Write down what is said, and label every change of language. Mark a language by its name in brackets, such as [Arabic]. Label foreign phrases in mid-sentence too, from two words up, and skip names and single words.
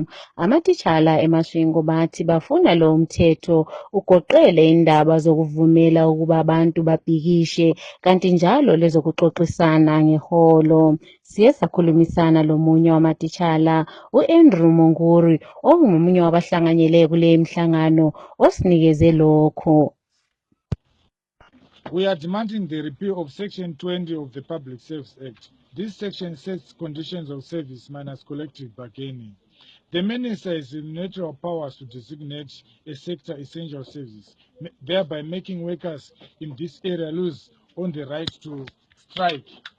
[North Ndebele] Amatitshala eMasvingo bathi bafuna lo mthetho ugoqele indaba zokuvumela ukuba abantu babhikishe kanti njalo lezokuxoxisana ngeholo. Siye sakhulumisana lomunye wamatitshala u-Andrew Monguri ongumunye wabahlanganyele kule mhlangano osinikeze lokho. [English] We are demanding the repeal of Section 20 of the Public Service Act. This section sets conditions of service minus collective bargaining. The minister is in natural powers to designate a sector essential service, thereby making workers in this area lose on the right to strike.